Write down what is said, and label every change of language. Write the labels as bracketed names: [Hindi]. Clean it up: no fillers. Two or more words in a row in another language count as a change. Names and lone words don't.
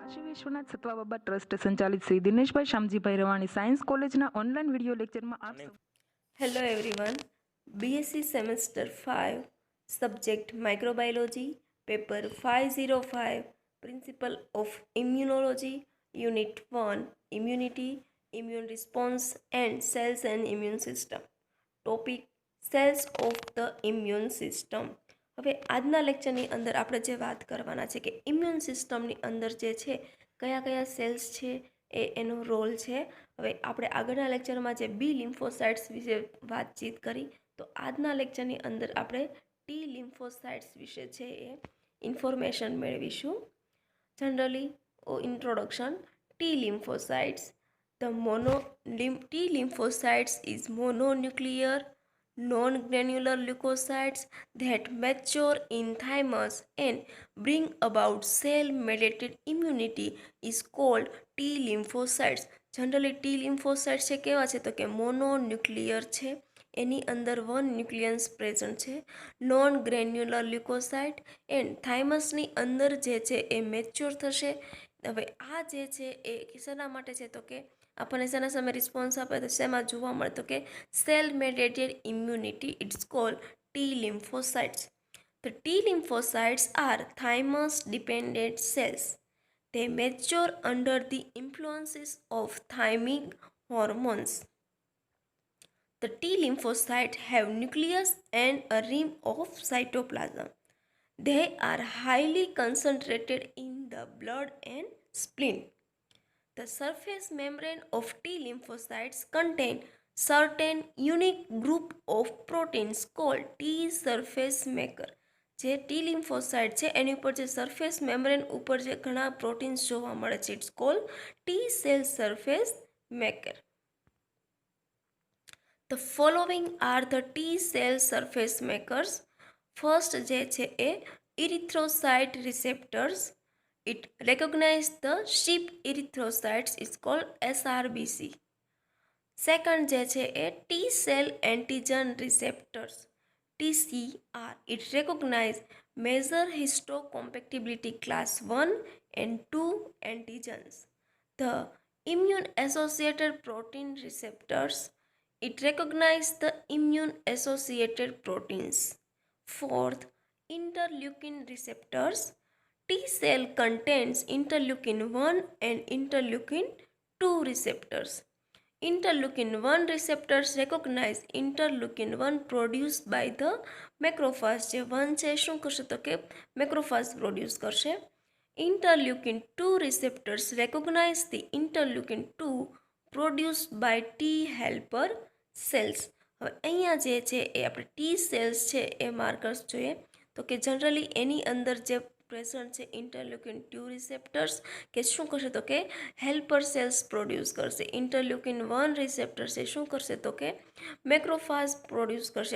[Gujarati] વિશ્વનાથ સત્વાબાબા ટ્રસ્ટ સંચાલિત શ્રી દિનેશભાઈ શામજીભાઈ રવાણી સાયન્સ કોલેજના ઓનલાઈન વિડીયો લેક્ચરમાં આપ સૌ [English] Hello everyone, BSc Semester 5, Subject Microbiology, Paper 505, Principle of Immunology, Unit 1, Immunity, Immune Response and Cells and Immune System. Topic Cells of the Immune System. [Gujarati] હવે આજના લેક્ચરની અંદર આપણે જે વાત કરવાના છે કે [English] immune systemની [Gujarati] અંદર જે છે કયા કયા સેલ્સ છે એનો રોલ છે. હવે આપણે આગળના લેક્ચરમાં જે [English] B lymphocytes [Gujarati] વિશે વાતચીત કરી, તો આજના લેક્ચરની અંદર આપણે [English] T lymphocytes [Gujarati] વિશે છે એ ઇન્ફોર્મેશન મેળવીશું. જનરલી [English] introduction. T lymphocytes. T lymphocytes is mononuclear non-granular leukocytes that mature in thymus and bring about cell-mediated immunity is called T lymphocytes. [Gujarati] જનરલી [English] T lymphocytes [Gujarati] છે કેવા છે તો કે મોનોન્યુક્લિયર છે, એની અંદર 1 [English] nucleans present [Gujarati] છે, [English] non granular leucocyte and thymusની [Gujarati] અંદર જે છે એ મેચ્યોર થશે. હવે આ જે છે એ શેના માટે છે તો કે આપણને શેના સામે રિસ્પોન્સ આપે તો શેમાં જોવા મળે તો કે [English] cell mediated immunity, it's called T lymphocytes. The T lymphocytes are thymus dependent cells. They mature under the influences of thymic hormones. The T lymphocytes have nucleus and a rim of cytoplasm. They are highly concentrated in the blood and spleen. The surface membrane of T lymphocytes contain certain unique group of proteins called T surface marker. [Gujarati] જે [English] T lymphocyte [Gujarati] છે એની ઉપર જે [English] surface membrane [Gujarati] ઉપર જે ઘણા પ્રોટીન્સ જોવા મળે છે, [English] it's called T cell surface maker. The following are the T cell surface makers. First [Gujarati] જે છે એ [English] erythrocyte receptors. It recognizes the sheep erythrocytes, is called SRBC. Second [Gujarati] જે છે એ [English] T cell antigen receptors, TCR. It recognizes major histocompatibility class 1 and 2 antigens. The immune associated protein receptors. It recognizes the immune associated proteins. Fourth, interleukin receptors. T cell contains interleukin 1 and interleukin 2 receptors. Interleukin 1 receptors recognize interleukin 1 produced by the macrophage. [Gujarati] જે 1 છે શું કરશે તો કે [English] macrophage produce [Gujarati] કરશે. [English] Interleukin 2 receptors recognize the interleukin 2 produced by T helper cells. [Gujarati] હવે અહીંયા જે છે એ આપણે [English] T cells [Gujarati] છે એ માર્કર્સ જોઈએ તો કે જનરલી એની અંદર જે પ્રેઝન્ટ છે [English] interleukin 2 receptors [Gujarati] કે શું કરશે તો કે [English] helper cells produce [Gujarati] કરશે. [English] interleukin 1 receptors [Gujarati] એ શું કરશે તો કે [English] macrophage produce [Gujarati] કરશે.